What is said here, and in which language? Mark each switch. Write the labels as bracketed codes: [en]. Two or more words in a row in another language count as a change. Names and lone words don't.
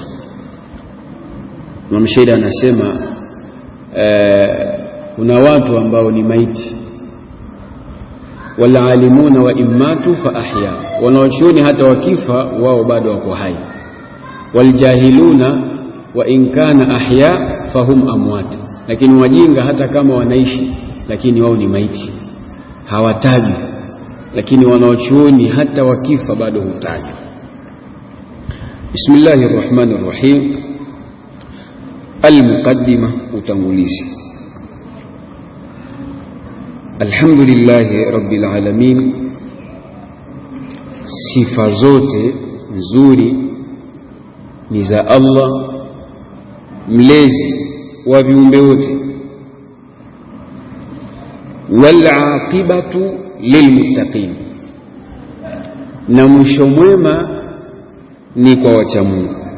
[sw] Imam Shaida anasema kuna watu ambao ni maiti, [ar] والعالمون وإن ماتوا فأحياء, [sw] wanaochuoni hata wakifa wao bado wako hai. [ar] والجاهلون وإن كانوا أحياء فهم أموات, [sw] lakini wajinga hata kama wanaishi lakini wao ni maiti, hawataji. Lakini wanaochuoni hata wakifa bado hutaji. [ar] بسم الله الرحمن الرحيم. [sw] Al-Muqaddima, utangulizi. [ar] الحمد لله رب العالمين, [sw] sifa zote nzuri ni za Allah mlezi wa viumbe wote. [ar] والعاقبة للمتقين, [sw] na mwisho mwema ni kwa wacha Mungu.